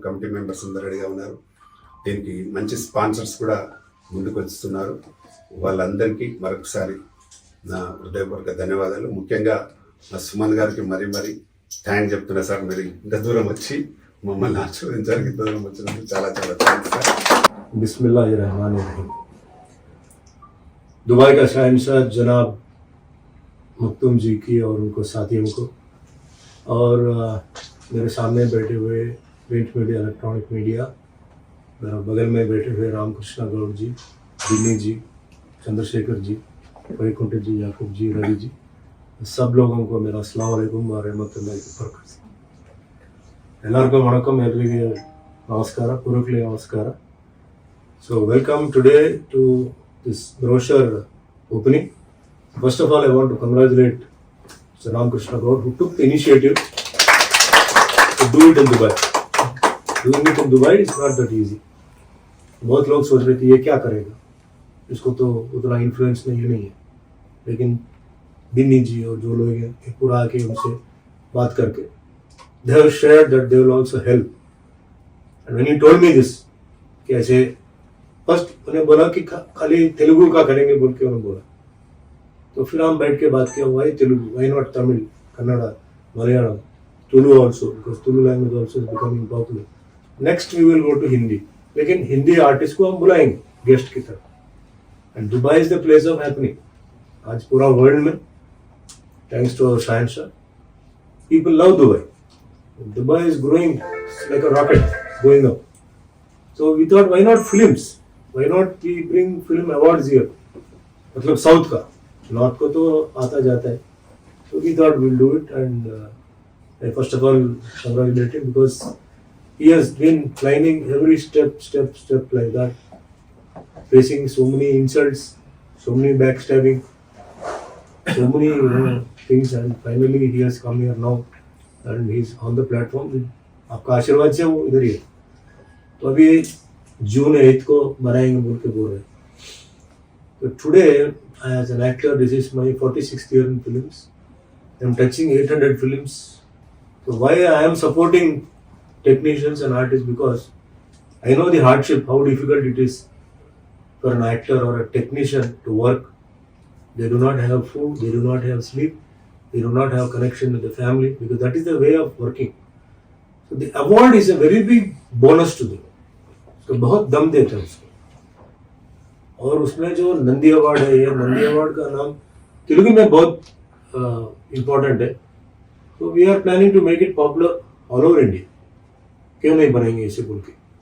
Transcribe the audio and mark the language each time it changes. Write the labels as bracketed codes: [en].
[te] Committee members అందరూ రెడీగా ఉన్నారు. దీనికి మంచి స్పాన్సర్స్ కూడా ముందుకు వస్తున్నారు. వాళ్ళందరికీ మరొకసారి నా హృదయపూర్వక ధన్యవాదాలు. ముఖ్యంగా మా సుమన్ గారికి మరీ థ్యాంక్స్ చెప్తున్నా సార్. మీరు ఇంత దూరం వచ్చి మమ్మల్ని ఆశీర్వదించడానికి ఇంత దూరం వచ్చినందుకు చాలా చాలా థ్యాంక్స్ సార్. [hi] बिस्मिल्लाहिर्रहमानिर्रहीम। दुबई का शहंशाह जनाब मखदूम जी की और उनको साथियों को, और मेरे सामने बैठे हुए प्रिंट मीडिया, इलेक्ट्रॉनिक मीडिया, मेरा बगल में बैठे हुए रामकृष्ण गौड़ जी, दिल्ली जी, चंद्रशेखर जी, वैकुंठ जी, याकूब जी, रवि जी, सब लोगों को मेरा अस्सलाम वालेकुम व रहमतुल्लाहि व बरकातहू. [kn] ಎಲ್ಲರಿಗೂ ವಣಕಂ, ಎಲ್ಲರಿಗೆ ನಮಸ್ಕಾರ, ಪೂರ್ವಕಲಿ ನಮಸ್ಕಾರ. [en] So welcome today to this brochure opening. First of all, I want to congratulate Sir Ramkrishna Gaur, who took the initiative to do it in Dubai. Doing it in Dubai is not that easy. [hi] बहुत लोग सोच रहे थे ये क्या करेगा, इसको तो उतना इन्फ्लुएंस नहीं है, लेकिन बिन्नी जी और जो लोग हैं पूरा आके उनसे बात करके [en] they have shared that they will also help. And when he told me this, [hi] कि ऐसे फर्स्ट उन्हें बोला कि खाली तेलुगु का करेंगे बोल के उन्होंने बोला, तो फिर हम बैठ के बात किया, [en] why Telugu, why not Tamil, [hi] Kannada, Malayalam, Tulu [en] also, because Tulu language also is becoming popular. Next we will go to Hindi, [hi] लेकिन हिंदी आर्टिस्ट को हम बुलाएंगे गेस्ट की तरफ. [en] And Dubai is the place of happening. [hi] आज पूरा वर्ल्ड में [en] Thanks to our Shahenshah people love Dubai. Dubai is growing like a rocket, going up. So we thought, why not films? Why not we bring film awards here? [hi] मतलब south का, north को तो आता जाता है. [en] So we thought we'll do it, and I first of all congratulate him because he has been climbing every step like that, facing so many insults, so many backstabbing, so many things, and finally he has come here now and he's on the platform. [hi] आपका आशीर्वाद से वो इधर ही है. तो अभी जून 8 को बनाएंगे बोल के बोल रहे. [en] So today, as an actor, this is my 46th year in films. I'm touching 800 films. So why I am supporting technicians and artists, because I know the hardship, how difficult it is for an actor or a technician to work. They do not have food, they do not have sleep, they do not have connection with the family, because that is the way of working. So the award is a very big bonus to them. [hi] So बहुत दम देते हैं उसको. और उसमें जो Nandi award है, ये नंदी अवार्ड का नाम तेलुगु में बहुत इम्पोर्टेंट है. [en] तो we are planning to make it popular all over India. [hi] क्यों नहीं बनेंगे इसे बोल के.